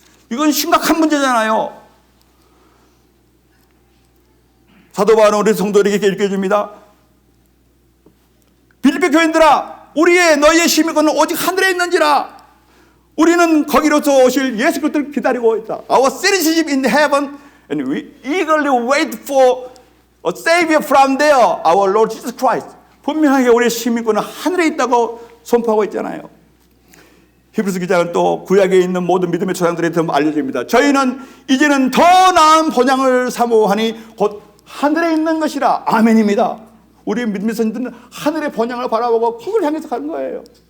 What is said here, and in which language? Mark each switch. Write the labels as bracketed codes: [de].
[ko] 이건 심각한 문제잖아요. 사도 바울은 우리 성도들에게 읽혀줍니다. 빌립보 교인들아, 너희의 시민권은 오직 하늘에 있는지라. 우리는 거기로서 오실 예수 그리스도를 기다리고 있다. [en] Our citizenship in heaven, and we eagerly wait for a savior from there, our Lord Jesus Christ. [ko] 분명하게 우리의 시민권은 하늘에 있다고 선포하고 있잖아요. 히브리서 기자는 또 구약에 있는 모든 믿음의 조상들에게 알려줍니다. 저희는 이제는 더 나은 본향을 사모하니 곧 하늘에 있는 것이라. 아멘입니다. 우리 믿음의 선생들은 하늘의 본향을 바라보고 그걸 향해서 가는 거예요.